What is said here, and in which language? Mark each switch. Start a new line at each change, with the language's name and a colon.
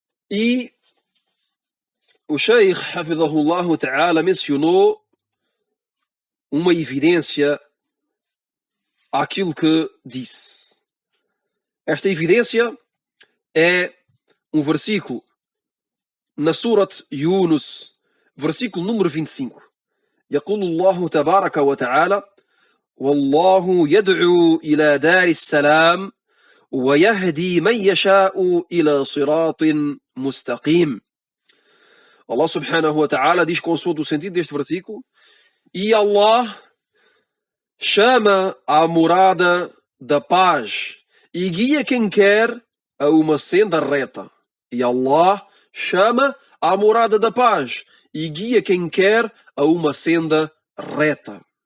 Portuguese: E o Sheikh, hafidhahullah ta'ala, mencionou uma evidência àquilo que disse. Esta evidência é um versículo na Surat Yunus, versículo número 25.
Arabic: يقول الله تبارك وتعالى والله يدعو إلى دار السلام ويهدي من يشاء إلى صراط مستقيم.
Portuguese: Allah subhanahu wa ta'ala diz consoante o sentido deste versículo, e Allah chama à morada da paz e guia quem quer a uma senda reta. E Allah chama à morada da paz e guia quem quer a uma senda reta.